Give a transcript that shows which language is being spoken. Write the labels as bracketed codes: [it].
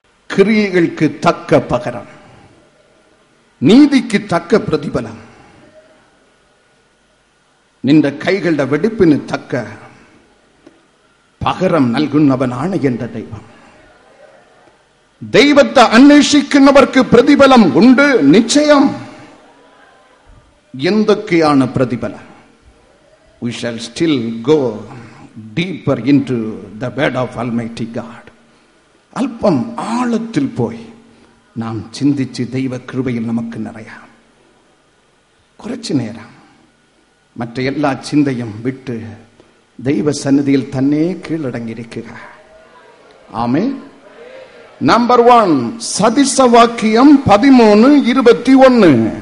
[ml] ക്രിയകൾക്ക് തക്ക പകരം, നീതിക്ക് തക്ക പ്രതിഫലം, നിന്റെ കൈകളുടെ വെടിപ്പിന് തക്ക പകരം നൽകുന്നവനാണ് എന്റെ ദൈവം. ദൈവത്തെ അന്വേഷിക്കുന്നവർക്ക് പ്രതിഫലം ഉണ്ട്, നിശ്ചയം. എന്തൊക്കെയാണ് പ്രതിഫലം? [en] We shall still go deeper into the bed of Almighty God. [ml] അല്പം ആഴത്തിൽ പോയി നാം ചിന്തിച്ച് ദൈവകൃപയിൽ നമുക്ക് നിറയാം. കുറച്ചു നേരം മറ്റേ എല്ലാ ചിന്തയും വിട്ട് ദൈവസന്നിധിയിൽ തന്നെ കീഴടങ്ങിയിരിക്കുക. ആമേൻ. നമ്പർ 1, സദൃശവാക്യം 13:21.